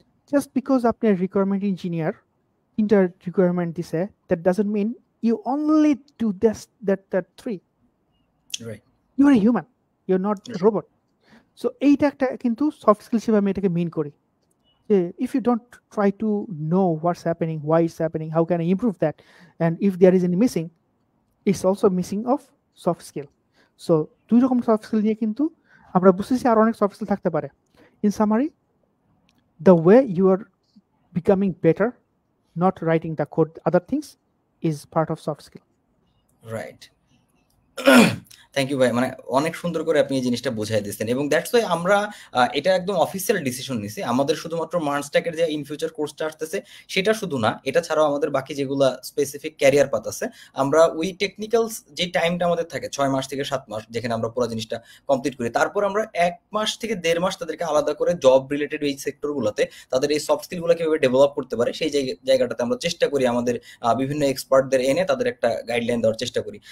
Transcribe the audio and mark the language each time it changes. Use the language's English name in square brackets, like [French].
[English] just because [Bangla] আপনি requirement engineer, 3টা requirement দিছে, [English] That doesn't mean you only do that 3। You are a human, you are not robot. [Bangla] So এইটা একটা কিন্তু soft skill হিসেবে আমি এটাকে মিন করি। [English] If you don't try to know what's happening, why it's happening, how can I improve that, and if there is any missing, it's also missing of soft skill. [Bangla] So দুই রকম soft skill নিয়ে কিন্তু আমরা বুঝতেছি আর অনেক soft skill থাকতে পারে। [English] In summary, the way you are becoming better, not writing the code, other things, is part of soft skill. Right. Thank you ভাই, [Bangla] মানে অনেক সুন্দর করে আপনি এই জিনিসটা বুঝাই দিচ্ছেন, এবং দ্যাটস ওয়াই আমরা এটা একদম অফিসিয়াল ডিসিশন নিছি। আমাদের শুধুমাত্র মার্নস্ট্যাকের যে ইন ফিউচার কোর্সটা আসতেছে সেটা শুধু না, এটা ছাড়াও আমাদের বাকি যেগুলো স্পেসিফিক ক্যারিয়ার পাথ আছে, আমরা ওই টেকনিক্যাল যে টাইমটা আমাদের থাকে 6 মাস থেকে 7 মাস, যেখানে আমরা পুরো জিনিসটা কমপ্লিট করি, তারপর আমরা 1 মাস থেকে 1.5 মাস তাদেরকে আলাদা করে জব রিলেটেড এই সেক্টরগুলোতে তাদের এই সফট স্কিলগুলো কিভাবে ডেভেলপ করতে পারে সেই জায়গাটাতে আমরা চেষ্টা করি আমাদের বিভিন্ন এক্সপার্টদের এনে তাদের একটা গাইডলাইন দেওয়ার চেষ্টা করি।